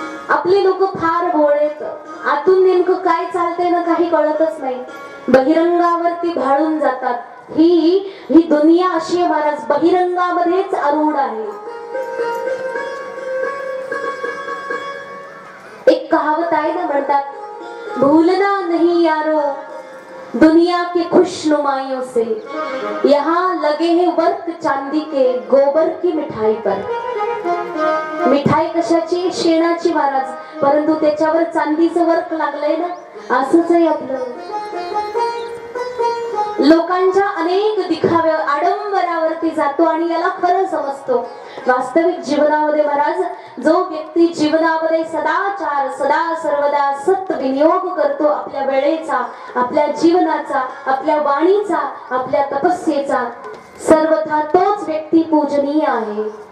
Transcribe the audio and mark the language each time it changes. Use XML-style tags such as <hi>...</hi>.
<mr>आपले लोक फार भोळेत. आतून नेमकं काय चालतंय ना काही कळतच नाही. बहिरंगावरती भाळून जातात. ही दुनिया अशी आहे महाराज, बहिरंगामध्येच आरूढ आहे. एक कहावत आहे ना, म्हणतात,</mr> <hi>भूलना नहीं यारो दुनिया के खुशनुमाइयों से, यहाँ लगे हैं वर्क चांदी के गोबर की मिठाई पर.</hi> <mr>मिठाई कशाची? शेणाची महाराज, परंतु त्याच्यावर चांदीचं वर्क लागलंय ना. असंच आहे आपलं. लोकांच्या अनेक दिखाव्या आडंबरावरती जातो आणि याला खरं समजतो. वास्तविक जीवनामध्ये महाराज, जो व्यक्ती जीवनामध्ये सदाचार सदा सर्वदा सत विनियोग करतो, आपल्या वेळेचा, आपल्या जीवनाचा, आपल्या वाणीचा, आपल्या तपस्येचा, सर्वथा तोच व्यक्ती पूजनीय आहे.</mr>